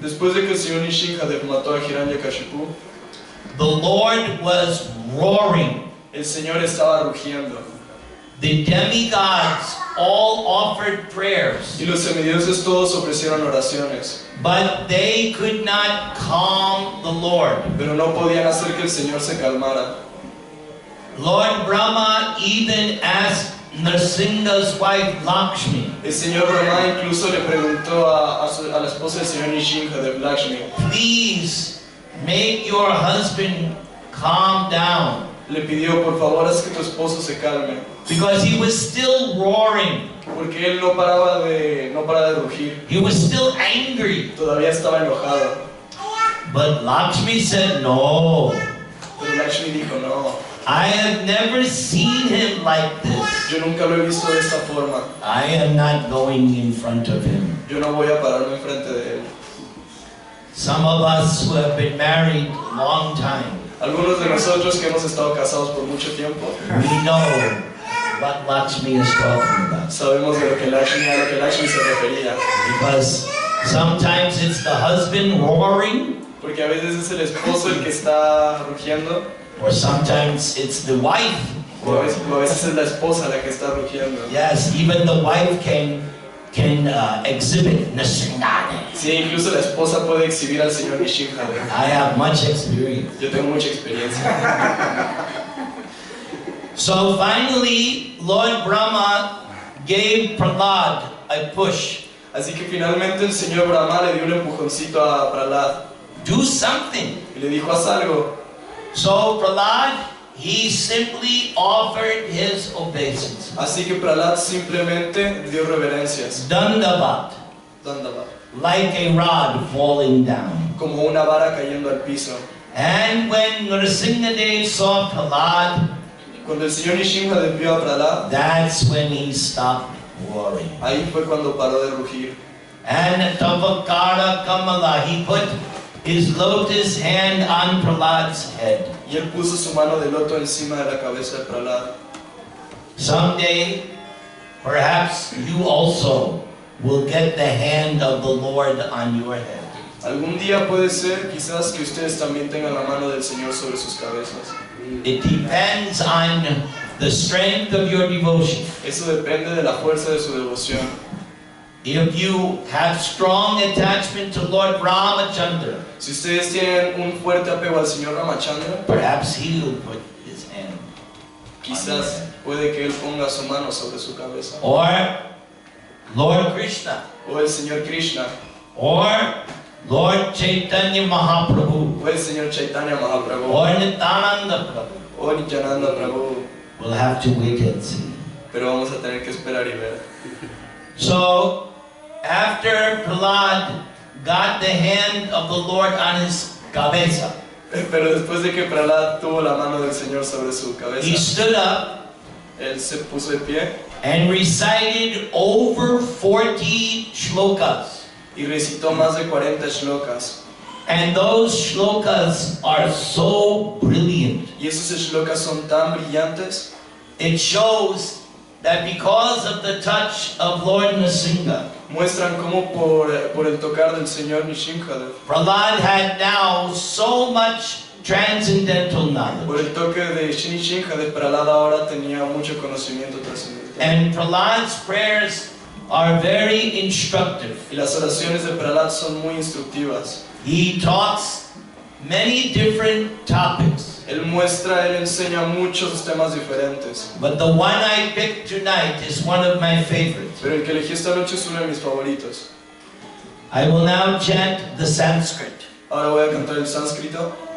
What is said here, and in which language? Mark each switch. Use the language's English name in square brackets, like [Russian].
[Spanish] después de que el señor Nrsimhadev mató a Hiranyakashipu, [English] the Lord was roaring. [Spanish] El Señor estaba rugiendo. [English] The demigods all offered prayers. [Spanish] Y los semidioses todos ofrecieron oraciones. [English] But they could not calm the Lord. [Spanish] Pero no podían hacer que el Señor se calmara. [English] Lord Brahma even asked Nrsimha's wife Lakshmi. [Spanish] El señor Brahma incluso le preguntó a la esposa del señor Nrsimhadev, Lakshmi, [English] please make your husband calm down. [Spanish] Le pidió, por favor, haz que tu esposo se calme. [English] Because he was still roaring. [Spanish] Porque él no para de rugir. [English] He was still angry. [Spanish] Todavía estaba enojado. [English] But Lakshmi said no. [Spanish] Pero Lakshmi dijo no. [English] I have never seen him like this. [Spanish] Yo nunca lo he visto de esta forma. [English] I am not going in front of him. [Spanish] Yo no voy a pararme enfrente de él. [English] Some of us who have been married a long time, [Spanish] algunos de nosotros que hemos estado casados por mucho tiempo, [English] we know what Lakshmi is talking about. [Spanish] Sabemos de a lo que Lakshmi se refería. [English] Because sometimes it's the husband roaring. [Spanish] Porque a veces es el esposo el que está rugiendo. [English] Or sometimes it's the wife. [Spanish] O a veces es la esposa la que está rugiendo. [English] Yes, even the wife can exhibit Nrsimhadev. [Spanish] Sí, incluso la esposa puede exhibir al señor Nrsimhadev. [English] I have much experience. [Spanish] Yo tengo mucha experiencia. [English] So finally, Lord Brahma gave Prahlad a push. [Spanish] Así que finalmente el señor Brahma le dio un empujoncito a Prahlad. [English] Do something. [Spanish] Y le dijo, haz algo. [English] So Prahlad, he simply offered his obeisances. [Spanish] Así que Prahlad simplemente dio reverencias. [English] Dandavat, [Spanish] Dandavat. [English] like a rod falling down. [Spanish] Como una vara cayendo al piso. [English] And when Nrsimhadev saw Prahlad, [Spanish] Cuando el señor Nrsimhadev vio a Prahlad, [English] that's when he stopped roaring. [Spanish] ahí fue cuando paró de rugir. [English] And Tavakara Kamala, he put his lotus hand on Prahlad's head. [Spanish] Y él puso su mano de loto encima de la cabeza de Prahlad. [English] Someday, perhaps you also will get the hand of the Lord on your head. [Spanish] Algún día puede ser, quizás, que ustedes también tengan la mano del Señor sobre sus cabezas. [English] It depends on the strength of your devotion. [Spanish] Eso depende de la fuerza de su devoción. [English] If you have strong attachment to Lord Ramachandra, [Spanish] Si ustedes tienen un fuerte apego al Señor Ramachandra, [English] perhaps he will put his hand. [Spanish] quizás puede que Él ponga su mano sobre su cabeza. [English] Or Lord Krishna, [Spanish] O el Señor Krishna, [English] or Lord Chaitanya Mahaprabhu, [Spanish] o el Señor Chaitanya Mahaprabhu, [English] or Nityananda Prabhu. [Spanish] o Nityananda Prabhu. [English] We'll have to wait and see. [Spanish] Pero vamos a tener que esperar y ver. [English] So, after Prahlad got the hand of the Lord on his cabeza, [Spanish] Pero después de que Prahlad tuvo la mano del Señor sobre su [English] he [Spanish] cabeza, [English] stood up [Spanish] él se puso de pie [English] and recited over 40 shlokas. [Spanish] y recitó más de 40 shlokas. [English] And those shlokas are so brilliant. [Spanish] Y esos shlokas son tan brillantes. [English] It shows that because of the touch of Lord Nrsimha, [Spanish] Muestran cómo por el tocar del Señor Nrsimhadev, [English] Prahlad had now so much transcendental knowledge. [Spanish] por el toque de Nrsimhadev, Prahlad ahora tenía mucho conocimiento trascendental. [English] And Prahlad's prayers are very instructive. [Spanish] Y las oraciones de Prahlad son muy instructivas. [English] He talks many different topics. [Spanish] Él enseña muchos temas diferentes. [English] But the one I picked tonight is one of my favorites. [Spanish] Pero el que elegí esta noche es uno de mis favoritos. [English] I will now chant the Sanskrit. [Spanish] Ahora voy a cantar el sánscrito.